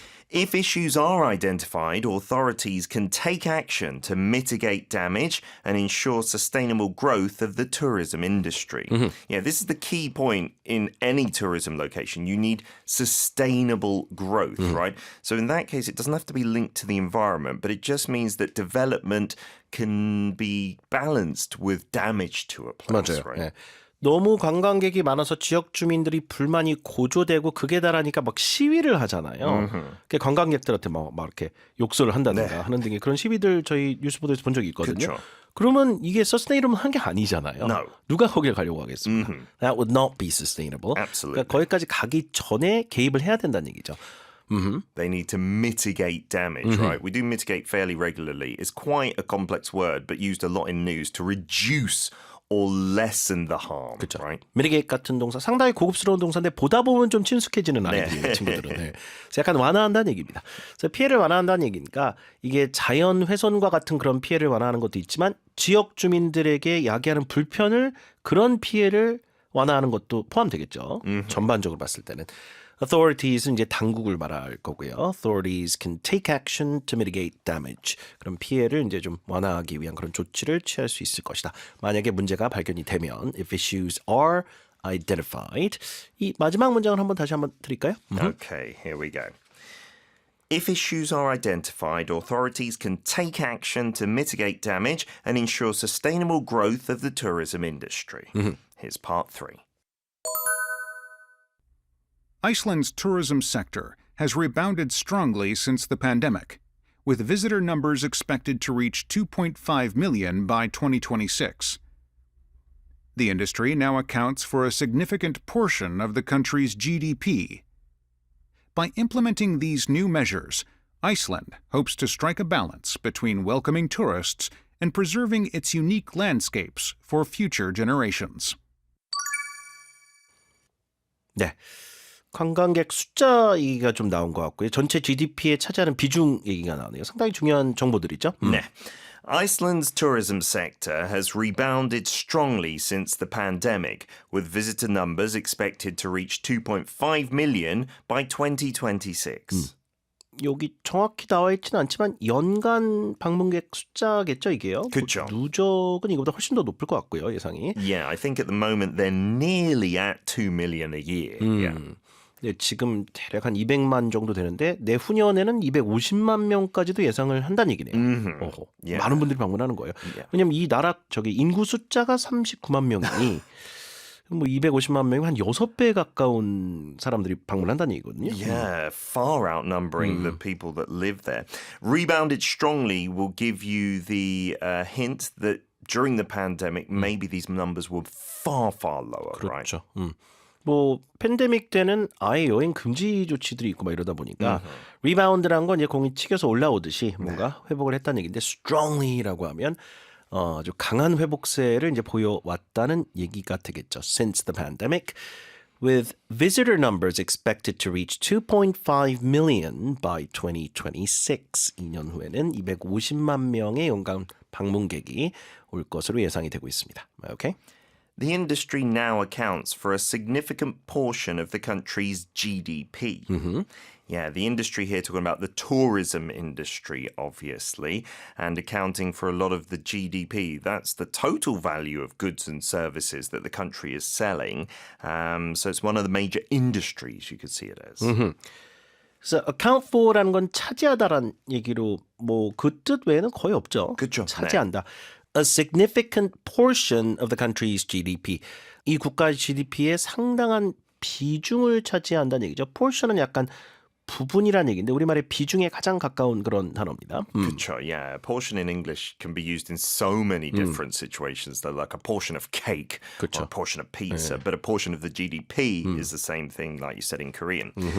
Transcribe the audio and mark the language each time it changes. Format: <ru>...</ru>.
<en>If issues are identified, authorities can take action to mitigate damage and ensure sustainable growth of the tourism industry. Yeah, this is the key point in any tourism location. You need sustainable growth, right? So in that case, it doesn't have to be linked to the environment, but it just means that development can be balanced with damage to a place,</en> <ko>맞아요.</ko> <en>right?</en> <ko>예. 너무 관광객이 많아서 지역 주민들이 불만이 고조되고 극에 달하니까 막 시위를 하잖아요. 그게 관광객들한테 막 이렇게 욕설을 한다든가 하는 등의 그런 시위들 저희 뉴스 보도에서 본 적이 있거든요. 그쵸. 그러면 이게 서스테이너블 한 게 아니잖아요.</ko> <en>No.</en> <ko>누가 거길 가려고 하겠습니까?</ko> <en>That would not be sustainable. Absolutely.</en> <ko>그러니까 거기까지 가기 전에 개입을 해야 된다는 얘기죠.</ko> <en>They need to mitigate damage, right? We do mitigate fairly regularly. It's quite a complex word, but used a lot in news to reduce or lessen the harm,</en> <ko>그렇죠.</ko> <en>right?</en> <ko>미리게이트 같은 동사 상당히 고급스러운 동사인데 보다 보면 좀 친숙해지는 아이들이에요. 친구들은. 네. 그래서 약간 완화한다는 얘기입니다. 그래서 피해를 완화한다는 얘기니까 이게 자연 훼손과 같은 그런 피해를 완화하는 것도 있지만 지역 주민들에게 야기하는 불편을 그런 피해를 완화하는 것도 포함되겠죠. 전반적으로 봤을 때는. Authories은 이제 당국을 말할 거고요.</ko> <en>Authorities can take action to mitigate damage.</en> <ko>그럼 피해를 이제 좀 완화하기 위한 그런 조치를 취할 수 있을 것이다. 만약에 문제가 발견이 되면,</ko> <en>if issues are identified.</en> <ko>이 마지막 문장을 다시 한번 드릴까요?</ko> <en>Okay, here we go. If issues are identified, authorities can take action to mitigate damage and ensure sustainable growth of the tourism industry. Here's part 3. Iceland's tourism sector has rebounded strongly since the pandemic, with visitor numbers expected to reach 2.5 million by 2026. The industry now accounts for a significant portion of the country's GDP. By implementing these new measures, Iceland hopes to strike a balance between welcoming tourists and preserving its unique landscapes for future generations.</en> <ko>네. 관광객 숫자 얘기가 좀 나온 것 같고요. 전체 GDP에 차지하는 비중 얘기가 나오네요. 상당히 중요한 정보들이죠. 네. Iceland's tourism sector has rebounded strongly since the pandemic, with visitor numbers expected to reach 2.5 million by 2026. 여기 정확히 나와 있지는 않지만 연간 방문객 숫자겠죠, 이게요? 그쵸. 누적은 이거보다 훨씬 더 높을 것 같고요, 예상이.</ko> <en>Yeah, I think at the moment they're nearly at 2 million a year. Yeah.</en> <ko>네, 지금 대략 한 200만 정도 되는데 내후년에는 250만 명까지도 예상을 한다는 얘기네요. 어허,</ko> <en>Yeah.</en> <ko>많은 분들이 방문하는 거예요.</ko> <en>Yeah.</en> <ko>왜냐면 이 나라 인구 숫자가 39만 명이니 뭐 250만 명이면 한 6배 가까운 사람들이 방문한다는 얘기거든요.</ko> <en>Yeah, far outnumbering the people that live there. Rebounded strongly will give you the hint that during the pandemic, maybe these numbers were far, far lower, right?</en> <ko>그렇죠. 뭐 팬데믹 때는 아예 여행 금지 조치들이 있고 막 이러다 보니까 리바운드란 건 이제 공이 튀겨서 올라오듯이 뭔가 회복을 했다는 얘기인데 strongly라고 하면 아주 강한 회복세를 이제 보여왔다는 얘기가 되겠죠.</ko> <en>Since the pandemic, with visitor numbers expected to reach 2.5 million by 2026.</en> <ko>2년 후에는 250만 명의 연간 방문객이 올 것으로 예상이 되고 있습니다.</ko> <en>Okay? The industry now accounts for a significant portion of the country's GDP. Yeah, the industry here talking about the tourism industry, obviously, and accounting for a lot of the GDP. That's the total value of goods and services that the country is selling. So it's one of the major industries, you could see it as.</en> <ko>그래서 account for라는 건 차지하다란 얘기로 뭐 그 뜻 외에는 거의 없죠. 그쵸. 차지한다. A significant portion of the country's GDP. 이 국가의 GDP의 상당한 비중을 차지한다는 얘기죠. portion은 약간 부분이란 얘기인데 우리말의 비중에 가장 가까운 그런 단어입니다. 그쵸,</ko> <en>yeah. A portion in English can be used in so many different situations. They're like a portion of cake</en> <ko>그쵸.</ko> <en>or a portion of pizza, but a portion of the GDP is the same thing, like you said in Korean.</en>